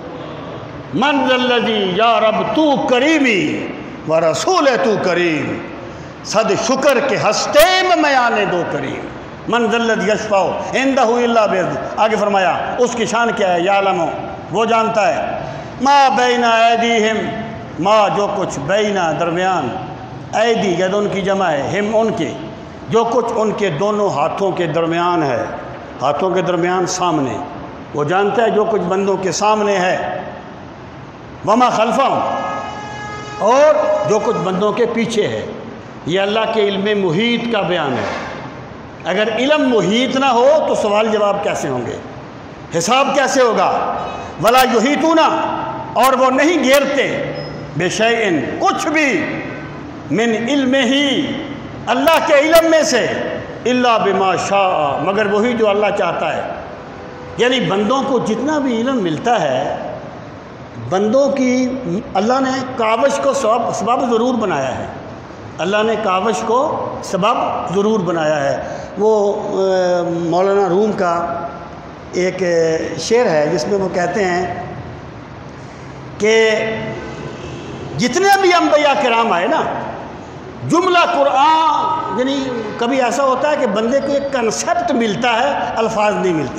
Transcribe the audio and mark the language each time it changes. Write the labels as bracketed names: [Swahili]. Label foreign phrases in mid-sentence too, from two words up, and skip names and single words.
[Arabic] من ذا الذی [Persian] یا رب تو کریمی و رسول تو کریم، صد شکر کے ہستے میں میانے دو کریم۔ [Arabic] من ذا الذی یشفع عندہ الا باذنہ، [Urdu] آگے فرمایا اس کی شان کیا ہے، یعلم، وہ جانتا ہے، [Arabic] ما بین ایدیہم، [Urdu] ما جو کچھ بینا درمیان، ایدی ید ان کی جمع ہے، ہم ان کے، جو کچھ ان کے دونوں ہاتھوں کے درمیان ہے، ہاتھوں کے درمیان سامنے، وہ جانتا ہے جو کچھ بندوں کے سامنے ہے، [Arabic] وما خلفہم، [Urdu] اور جو کچھ بندوں کے پیچھے ہے۔ یہ اللہ کے علم محیط کا بیان ہے۔ اگر علم محیط نہ ہو تو سوال جواب کیسے ہوں گے، حساب کیسے ہوگا؟ [Arabic] ولا یحیطون، [Urdu] اور وہ نہیں گھیرتے، بشیء کچھ بھی، [Arabic] من علم ہی، [Urdu] اللہ کے علم میں سے، [Arabic] الا بما شاء، [Urdu] مگر وہی جو اللہ چاہتا ہے۔ یعنی بندوں کو جتنا بھی علم ملتا ہے، بندوں کی اللہ نے کاوش کو سبب ضرور بنایا ہے، اللہ نے کاوش کو سبب ضرور بنایا ہے۔ وہ مولانا روم کا ایک شعر ہے جس میں وہ کہتے ہیں کہ جتنے بھی انبیاء کرام آئے نا، جملہ قرآن، یعنی کبھی ایسا ہوتا ہے کہ بندے کو ایک کنسیپٹ ملتا ہے، الفاظ نہیں ملتے۔